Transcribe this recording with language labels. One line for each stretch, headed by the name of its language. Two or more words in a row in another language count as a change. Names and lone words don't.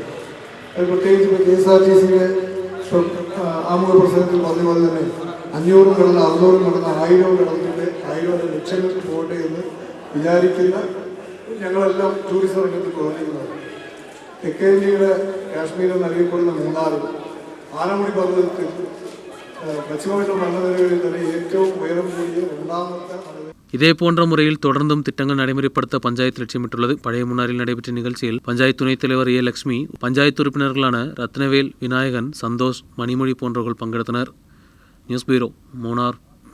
Malayalam: അത് പ്രത്യേകിച്ച് KSRTCയുടെ ആമുഖ പ്രസംഗത്തിൽ പറഞ്ഞ പോലെ തന്നെ 500 കടന്ന് 600 കടന്ന് 1000 കടന്നിട്ട് 1000 ലക്ഷങ്ങൾക്ക് പോകട്ടെ എന്ന് വിചാരിക്കുന്ന ഞങ്ങളെല്ലാം ടൂറിസം രംഗത്ത് പ്രവർത്തിക്കുന്നത്. തെക്കേ ഇന്ത്യയുടെ കാശ്മീർ എന്നറിയപ്പെടുന്ന മൂന്നാറിൽ ആനമുടി പർവ്വതത്തിൽ പശ്ചിമഘട്ട മലനിരകളിൽ തന്നെ ഏറ്റവും ഉയരം കൂടിയ രണ്ടാമത്തെ.
Tamil: இதேபோன்ற முறையில் தொடர்ந்தும் திட்டங்கள் நடைமுறைப்படுத்த பஞ்சாயத்து லட்சியமிட்டுள்ளது. பழைய மூணாறில் நடைபெற்ற நிகழ்ச்சியில் பஞ்சாயத்து துணைத் தலைவர் A. லட்சுமி, பஞ்சாயத்து உறுப்பினர்களான ரத்னவேல், விநாயகன், சந்தோஷ், மணிமொழி போன்றவர்கள் பங்கெடுத்தனர்.
English: News Bureau,
Tamil: மூணார்.